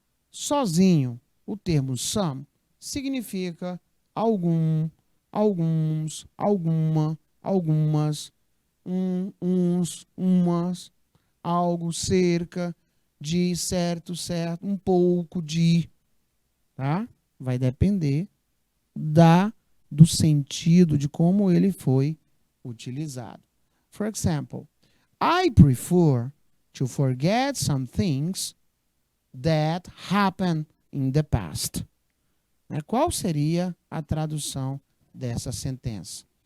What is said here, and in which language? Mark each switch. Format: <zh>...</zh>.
<pt>Sozinho, o termo some significa algum, alguns, alguma, algumas, uns, umas, algo, cerca, de, certo, certo, um pouco de, tá? Vai depender do sentido de como ele foi utilizado.</pt> <en>For example, I prefer to forget some things that happened in the past.</en> <pt>Qual seria a tradução dessa sentença?</pt>